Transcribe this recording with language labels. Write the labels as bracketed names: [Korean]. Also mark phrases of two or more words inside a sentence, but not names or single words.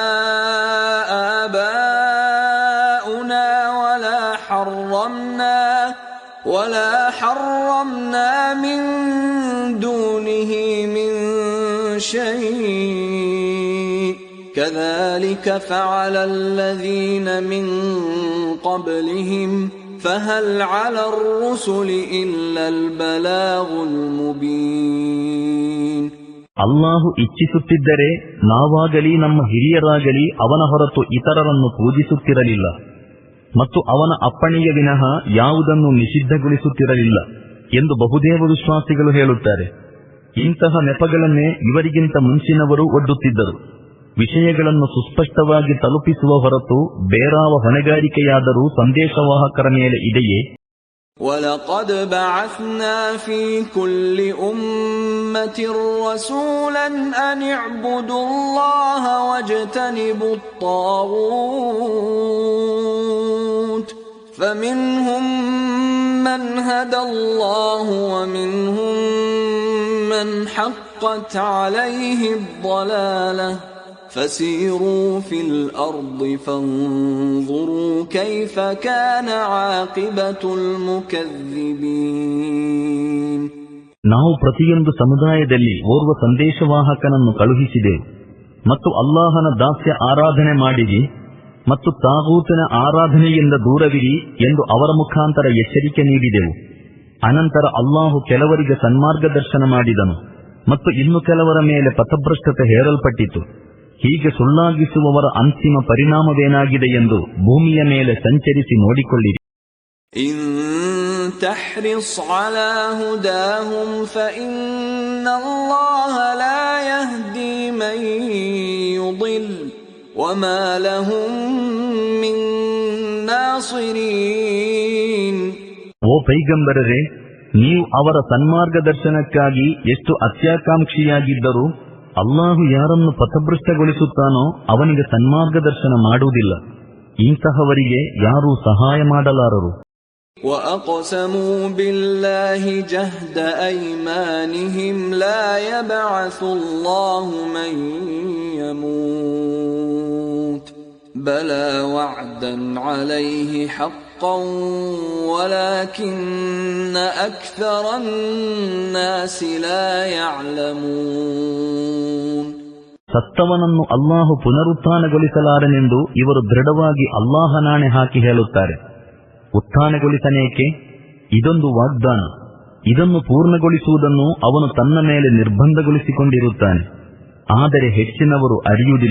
[Arabic] آباؤنا ولا حرمنا من دونه من شيء كذلك فعل الذين من قبلهم فهل على الرسل إلا البلاغ المبين. [Kannada] ಅಲ್ಲಾಹು ಇಚ್ಛಿಸುತ್ತಿದ್ದರೆ ನಾವಾಗಲಿ ನಮ್ಮ ಹಿರಿಯರಾಗಲಿ ಅವನ ಹೊರತು ಇತರರನ್ನು ಪೂಜಿಸುತ್ತಿರಲಿಲ್ಲ ಮತ್ತು ಅವನ ಅಪ್ಪಣೆಯ ವಿನಃ ಯಾವುದನ್ನು ನಿಷಿದ್ಧಗೊಳಿಸುತ್ತಿರಲಿಲ್ಲ ಎಂದು ಬಹುದೇವ ವಿಶ್ವಾಸಿಗಳು ಹೇಳುತ್ತಾರೆ. ಇಂತಹ ನೆಪಗಳನ್ನೇ ಇವರಿಗಿಂತ ಮುಂಚಿನವರು ಒಡ್ಡುತ್ತಿದ್ದರು. ವಿಷಯಗಳನ್ನು ಸುಸ್ಪಷ್ಟವಾಗಿ ತಲುಪಿಸುವ ಹೊರತು ಬೇರಾವ ಹೊಣೆಗಾರಿಕೆಯಾದರೂ ಸಂದೇಶವಾಹಕರ ಮೇಲೆ ಇದೆಯೇ? [Arabic] وَلَقَدْ بَعَثْنَا فِي كُلِّ أُمَّةٍ رَّسُولًا أَنِ اعْبُدُوا اللَّهَ وَاجْتَنِبُوا الطَّاغُوتَ فَمِنْهُم مَّنْ هَدَى اللَّهُ وَمِنْهُم مَّنْ حَقَّتْ عَلَيْهِ الضَّلَالَةُ فسيروا في الأرض فانظروا كيف كان عاقبة المكذبين. [Kannada] ನಾವು ಪ್ರತಿಯೊಂದು ಸಮುದಾಯದಲ್ಲಿ ಓರ್ವ ಸಂದೇಶವಾಹಕನನ್ನು ಕಳುಹಿಸಿದೆವು ಮತ್ತು ಅಲ್ಲಾಹನ ದಾಸ್ಯ ಆರಾಧನೆ ಮಾಡಿರಿ ಮತ್ತು ತಾಗೂತನ ಆರಾಧನೆಯಿಂದ ದೂರವಿರಿ ಎಂದು ಅವರ ಮುಖಾಂತರ ಎಚ್ಚರಿಕೆ ನೀಡಿದೆವು. ಅನಂತರ ಅಲ್ಲಾಹು ಕೆಲವರಿಗೆ ಸನ್ಮಾರ್ಗದರ್ಶನ ಮಾಡಿದನು ಮತ್ತು ಇನ್ನು ಕೆಲವರ ಮೇಲೆ ಪಥಭ್ರಷ್ಟತೆ ಹೇರಲ್ಪಟ್ಟಿತು. ಹೀಗೆ ಸುಳ್ಳಾಗಿಸುವವರ ಅಂತಿಮ ಪರಿಣಾಮವೇನಾಗಿದೆ ಎಂದು ಭೂಮಿಯ ಮೇಲೆ ಸಂಚರಿಸಿ ನೋಡಿಕೊಳ್ಳಿರಿ. [Arabic] إن تحرص على هداهم فإن الله لا يهدي من يضل وما لهم من ناصرين. [Kannada] ಓ ಪೈಗಂಬರರೇ, ನೀವು ಅವರ ಸನ್ಮಾರ್ಗದರ್ಶನಕ್ಕಾಗಿ ಎಷ್ಟು ಅತ್ಯಾಕಾಂಕ್ಷಿಯಾಗಿದ್ದರೂ ಅಲ್ಲಾಹು ಯಾರನ್ನು ಪಥಭ್ರಷ್ಟಗೊಳಿಸುತ್ತಾನೋ ಅವನಿಗೆ ಸನ್ಮಾರ್ಗದರ್ಶನ ಮಾಡುವುದಿಲ್ಲ. ಇಂತಹವರಿಗೆ ಯಾರೂ ಸಹಾಯ ಮಾಡಲಾರರು. [Arabic] وَأَقْسَمُوا بِاللَّهِ جَهْدَ أَيْمَانِهِمْ لَا يَبْعَثُ اللَّهُ مَن يَمُوتُ بَلَى وَعْدًا عَلَيْهِ حَقًّا وَلَكِنَّ أَكْثَرَ النَّاسِ لَا يَعْلَمُونَ. [Kannada] ಸತ್ತವನನ್ನು ಅಲ್ಲಾಹು ಪುನರುತ್ಥಾನಗೊಳಿಸಲಾರನೆಂದು ಇವರು ದೃಢವಾಗಿ ಅಲ್ಲಾಹನಾಣೆ ಹಾಕಿ ಹೇಳುತ್ತಾರೆ. ಉತ್ಥಾನಗೊಳಿಸನೇಕೆ? ಇದೊಂದು ವಾಗ್ದಾನ. ಇದನ್ನು ಪೂರ್ಣಗೊಳಿಸುವುದನ್ನು ಅವನು ತನ್ನ ಮೇಲೆ ನಿರ್ಬಂಧಗೊಳಿಸಿಕೊಂಡಿರುತ್ತಾನೆ. ಆದರೆ ಹೆಚ್ಚಿನವರು ಅರಿಯುವುದಿಲ್ಲ.